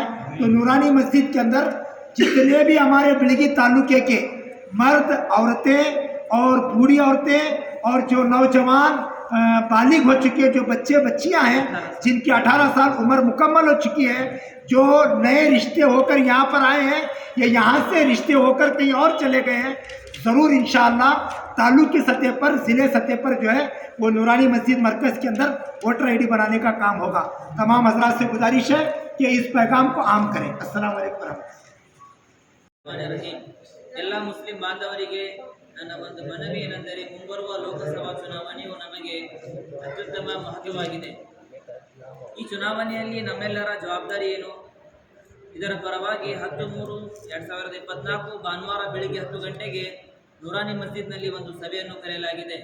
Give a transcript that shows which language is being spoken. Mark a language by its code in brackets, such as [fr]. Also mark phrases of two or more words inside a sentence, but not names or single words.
[hi] तो नूरानी मस्जिद के अंदर जितने भी हमारे बिड़गी ताल्लुके के मर्द, औरतें और बूढ़ी औरतें और जो नौजवान बालिग हो चुके जो बच्चे बच्चियां हैं जिनकी 18 साल उम्र मुकम्मल हो चुकी है, जो नए रिश्ते होकर यहाँ पर आए हैं या यहाँ से रिश्ते होकर कहीं और चले गए हैं, ज़रूर इंशाअल्लाह ताल्लुक की सतह पर, ज़िले सतह पर जो है वो नूरानी मस्जिद मरकज़ के अंदर वोटर आईडी बनाने का काम होगा। तमाम हज़रात से गुजारिश है कि इस पैगाम को आम करें। अस्सलाम वालेकुम। [kn] ಎಲ್ಲ ಮುಸ್ಲಿಂ ಬಾಂಧವರಿಗೆ ನನ್ನ ಒಂದು ಮನವಿ ಏನೆಂದರೆ ಮುಂಬರುವ ಲೋಕಸಭಾ ಚುನಾವಣೆಯು ನಮಗೆ ಅತ್ಯುತ್ತಮ ಮಹತ್ವವಾಗಿದೆ. ಈ ಚುನಾವಣೆಯಲ್ಲಿ ನಮ್ಮೆಲ್ಲರ ಜವಾಬ್ದಾರಿ ಏನು? ಇದರ ಪರವಾಗಿ 10/3/2024 ಭಾನುವಾರ ಬೆಳಿಗ್ಗೆ 10 ಗಂಟೆಗೆ ನೂರಾನಿ ಮಸ್ಜಿದ್ನಲ್ಲಿ ಒಂದು ಸಭೆಯನ್ನು ಕರೆಯಲಾಗಿದೆ.